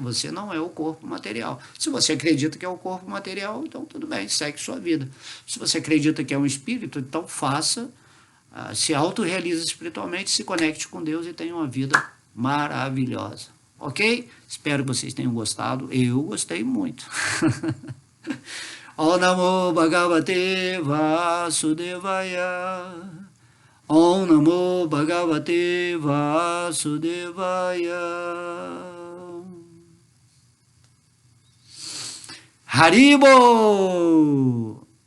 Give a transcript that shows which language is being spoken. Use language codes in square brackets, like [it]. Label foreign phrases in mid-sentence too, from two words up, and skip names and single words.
[pt] Você não é o corpo material. Se você acredita que é o corpo material, então tudo bem, segue sua vida. Se você acredita que é um espírito, então faça, se autorrealize espiritualmente, se conecte com Deus e tenha uma vida maravilhosa. Ok? Espero que vocês tenham gostado. Eu gostei muito. [sa] ॐ नमो भगवते वासुदेवाय. ॐ नमो भगवते वासुदेवाय. [pt] Haribo!